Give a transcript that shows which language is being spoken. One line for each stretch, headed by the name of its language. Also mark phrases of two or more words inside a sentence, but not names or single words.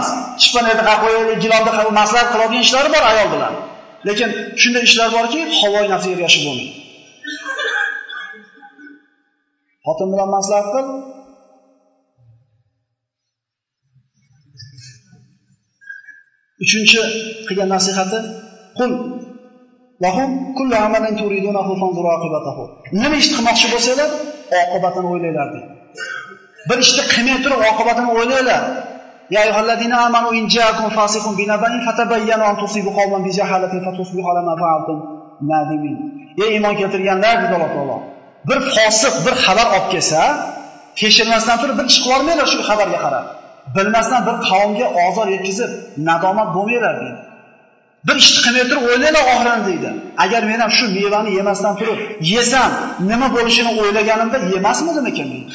Uzbek: Chippanada qo'yib, gilonda qo'yib maslahat qiladigan ishlari bor ayol bilan. Lekin shunday ishlar borki, havoyi nafsiga ergashib bo'lmaydi. Xotin bilan maslahat qil. Uchinchi qilgan nasihati,
Arabic: قل لهم كل عمل تريدونه فانظروا عاقبته.
Uzbek: Nima ish qilmoqchi bo'lsanglar, oqibatini o'ylanglar deydi. Bir ishni qilmay turib oqibatini o'ylanglar.
Arabic: يا أيها الذين آمنوا إن جاءكم فاسق بنبإ فتبينوا أن تصيبوا قوما بجهالة فتصبحوا على ما فعلتم نادمين.
Uzbek: Ey iymon keltirganlar dedi Alloh taolo. Bir fosiq bir xabar olib kelsa, tekshirmasdan turib bir ish qila olmaylar shu xabarga qarab. bilmasdan bir qavmga ozor yetkazib, nadomat bo'lmaylar deydi. Bir ishni qilmay turib o'ylaylar oxirini deydi. Agar men ham shu mevani yemasdan turib, yesam, nima bo'lishini o'ylaganimda yemasmidim ekan deydi.